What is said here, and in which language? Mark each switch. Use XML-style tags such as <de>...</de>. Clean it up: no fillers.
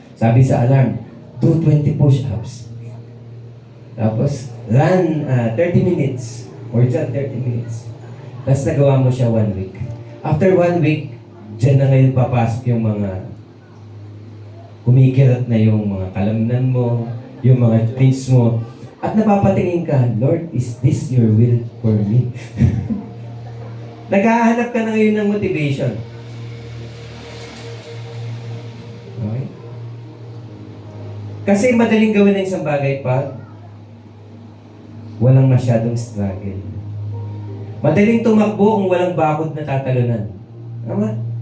<tl>Sabi sa</tl> <en>alarm, do 20 push-ups. Tapos, run 30 minutes.</en> <tl>Or dyan, 30 minutes. Tapos nagawa mo siya 1 week. After 1 week, dyan na ngayon papasok yung mga kumikirat na yung mga kalamnan mo, yung mga dreams mo. At napapatingin ka,</tl> <en>Lord, is this your will for me?</en> <tl>Naghahanap ka na ngayon ng motivation. Okay? Kasi madaling gawin ng isang bagay pa, walang masyadong struggle. Madaling tumakbo kung walang bakod na tatalunan. Tama?</tl>